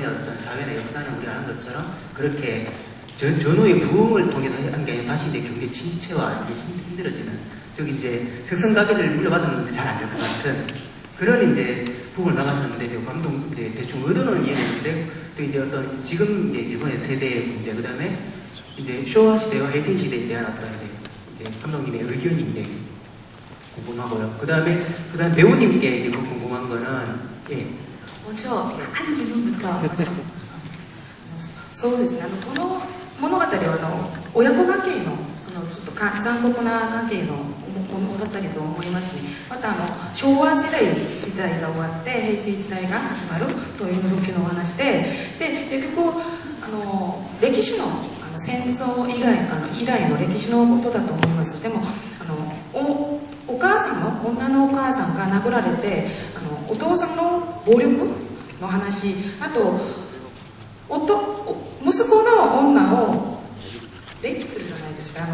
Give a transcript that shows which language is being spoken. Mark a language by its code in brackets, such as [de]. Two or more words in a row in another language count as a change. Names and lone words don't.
[ko] 어떤 사회나 역사는 우리가 아는 것처럼 그렇게 전후의 부흥을 통해서 한 게 아니라 다시 이제 경제 침체와 이제 힘들어지는 즉 이제 석성가계를 물려받았는데 잘 안 될 것 같은 그런 이제 부분을 나가셨는데 감독 이제 대충 의도는 이해했는데 또 이제 어떤 지금 이제 일본의 세대의 문제 그 다음에 이제 쇼와 시대와 해세 시대에 대한 어떤 이제 감독님의 의견이 이제 궁금하고요. 그 다음에 배우님께 이제 궁금한 거는 예. 먼저 한 질문부터 먼저. [ja] そうですね。この物語は親子関係のそのちょっと残酷な関係の物語と思いますね。また昭和時代が終わって平成時代が始まるという時のお話で、結局歴史の戦争以来の歴史のことだと思います。でもお母さんの女のお母さんが殴られてお父さんの暴力の話、あと息子の女をレイプするじゃないですか。